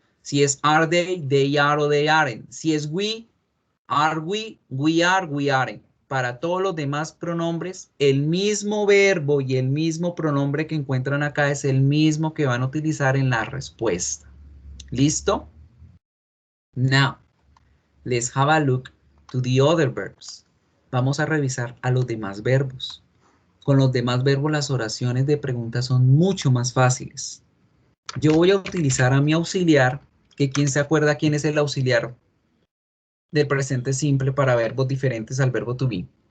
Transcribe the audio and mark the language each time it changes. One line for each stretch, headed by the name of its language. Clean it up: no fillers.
Spanish: Si es
English: are they are
Spanish: o
English: they aren't.
Spanish: Si es
English: we are, we aren't.
Spanish: Para todos los demás pronombres, el mismo verbo y el mismo pronombre que encuentran acá es el mismo que van a utilizar en la respuesta. ¿Listo?
English: Now, let's have a look to the other verbs.
Spanish: Vamos a revisar a los demás verbos. Con los demás verbos las oraciones de pregunta son mucho más fáciles. Yo voy a utilizar a mi auxiliar, que ¿quién se acuerda quién es el auxiliar del presente simple para verbos diferentes al verbo to be?